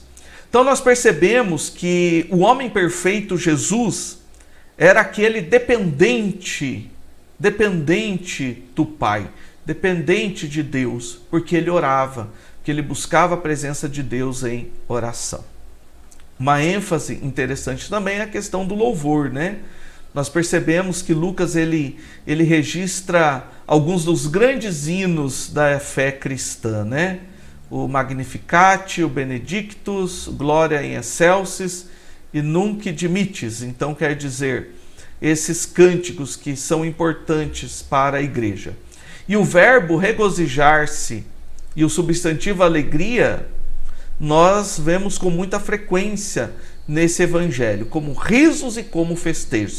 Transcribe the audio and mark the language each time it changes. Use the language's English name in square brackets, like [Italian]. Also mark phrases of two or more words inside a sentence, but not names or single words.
[Portuguese] Então nós percebemos que o homem perfeito, Jesus, era aquele dependente do Pai, dependente de Deus, porque ele orava, porque ele buscava a presença de Deus em oração. Uma ênfase interessante também é a questão do louvor, né? Nós percebemos que Lucas ele registra alguns dos grandes hinos da fé cristã, né? O Magnificat, o Benedictus, Gloria in Excelsis e Nunc Dimittis. Então quer dizer, esses cânticos que são importantes para a igreja. E o verbo regozijar-se e o substantivo alegria, nós vemos com muita frequência nesse evangelho, como risos e como festejos.